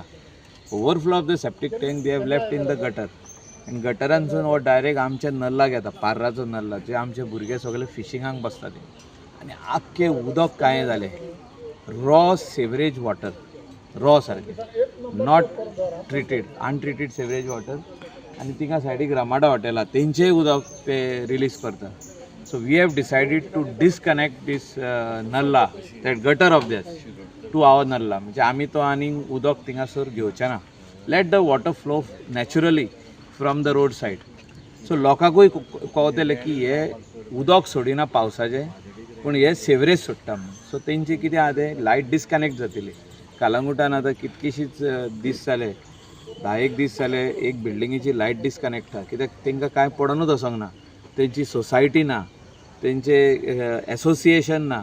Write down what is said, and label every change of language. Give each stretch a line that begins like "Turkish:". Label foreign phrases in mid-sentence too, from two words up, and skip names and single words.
English: overflow of the septic tank they have left in the gutter
Konkani: आनी गटरांसून हो डायरेक्ट आमच्या नल्लाक येता, पार्राचो नल्ला, जे आमचे भुरगे सगळे फिशिंगाक बसता ते. आनी आख्खे उदक काय जालें
English: raw sewage water,
Konkani: रॉ सारकें,
English: not treated, untreated sewage water.
Konkani: आनी थिंगा सायडीक रामाडा हॉटेला तेंचेय उदक ते रिलीज करता.
English: So we have decided to disconnect this nalla, that gutter of this, to our nalla.
Konkani: म्हणजे आमी तो आनी उदक थिंगासर घेवचें ना.
English: Let the water flow naturally from the road side.
Konkani: So लोकांकूय कळटलें की हे उदक सोडिना पावसाचें, पूण हे सेवरेज सोडटा म्हणून. सो तेंची कितें आहा तें
English: light disconnect
Konkani: जातली. कालांगुटान आतां कितकीशीच दीस जाले, 10 दीस जाले एक बिल्डिंगेची
English: light disconnect
Konkani: आहा. कित्याक तेंकां कांय पडोनूच वचोंक ना, तेंची सोसायटी ना, तेंचे एसोसिएशन ना.